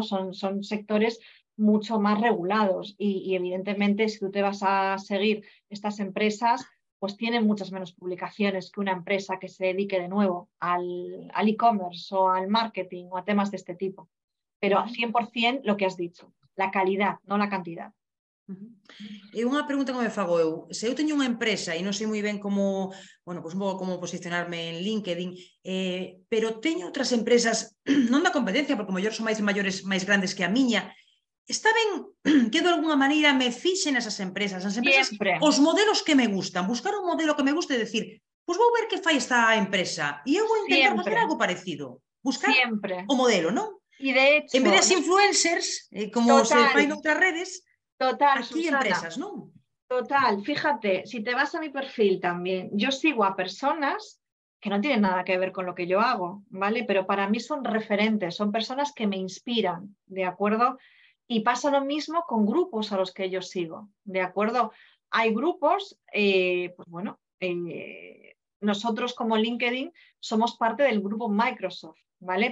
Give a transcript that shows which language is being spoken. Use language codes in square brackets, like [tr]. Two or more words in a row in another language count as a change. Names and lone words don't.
[es] Son sectores mucho más regulados y evidentemente si tú te vas a seguir estas empresas, pues tienen muchas menos publicaciones que una empresa que se dedique de nuevo al e-commerce o al marketing o a temas de este tipo. Pero al 100% lo que has dicho, la calidad, no la cantidad. [gl] E unha pregunta que me fago eu, se eu teño unha empresa e non sei moi ben como, bueno, pois un pouco como posicionarme en LinkedIn, pero teño outras empresas non da competencia, porque mellor son máis maiores, máis grandes que a miña, está ben que de alguna maneira me fixen esas empresas, [es] Siempre, [gl] os modelos que me gustan, buscar un modelo que me guste e decir, pois vou ver que fai esta empresa e eu vou intentar facer [es] siempre, [gl] algo parecido, buscar [es] siempre. [gl] o modelo, non? [es] Y de [gl] En vez [es] hecho, [gl] das influencers, como se fai [es] total, [gl] noutras redes, [es] total, [gl] aquí [es] Susana. [gl] empresas, non? [es] Total, fíjate, si te vas a mi perfil también, yo sigo a personas que no tienen nada que ver con lo que yo hago, ¿vale? Pero para mí son referentes, son personas que me inspiran, ¿de acuerdo? Y pasa lo mismo con grupos a los que yo sigo, ¿de acuerdo? Hay grupos, pues bueno, nosotros como LinkedIn somos parte del grupo Microsoft, ¿vale?